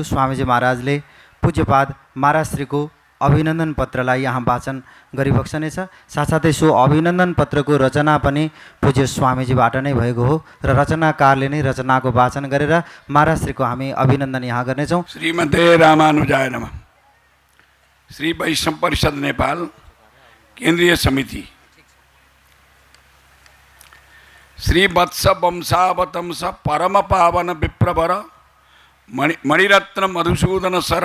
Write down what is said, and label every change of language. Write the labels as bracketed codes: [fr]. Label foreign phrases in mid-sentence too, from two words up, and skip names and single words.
[ne] स्वामीजी महाराजले पूज्यपाद महाराज श्रीको अभिनन्दन पत्रलाई यहाँ वाचन गरिबक्सनेछ। साथसाथै सो अभिनन्दन पत्रको रचना पनि पूज्य स्वामीजीबाट नै भएको हो र रचनाकारले नै रचनाको वाचन गरेर महाराज श्रीको हामी अभिनन्दन यहाँ गर्नेछौँ। [sa] श्रीमते रामानुजाय नमः। [ne] श्री वैष्णव परिषद नेपाल केन्द्रीय समिति श्री वत्स वंशावतंस परम पावन विप्रवर मणिरत्न मधुसूदन शरण